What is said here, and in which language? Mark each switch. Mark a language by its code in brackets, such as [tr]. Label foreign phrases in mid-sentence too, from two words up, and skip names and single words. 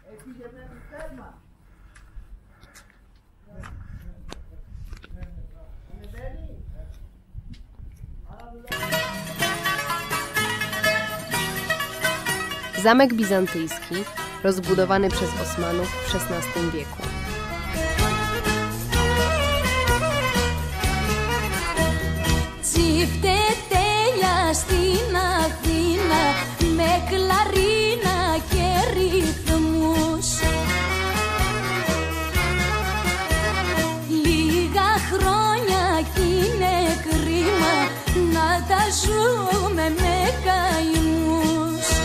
[pl] Zamek bizantyjski, rozbudowany przez Osmanów w XVI wieku. [el] Τσίφτε τέλεια στην Αθήνα με κλαρίνα και ρυθμούς. Λίγα χρόνια κι είναι κρίμα να τα ζούμε με καημούς.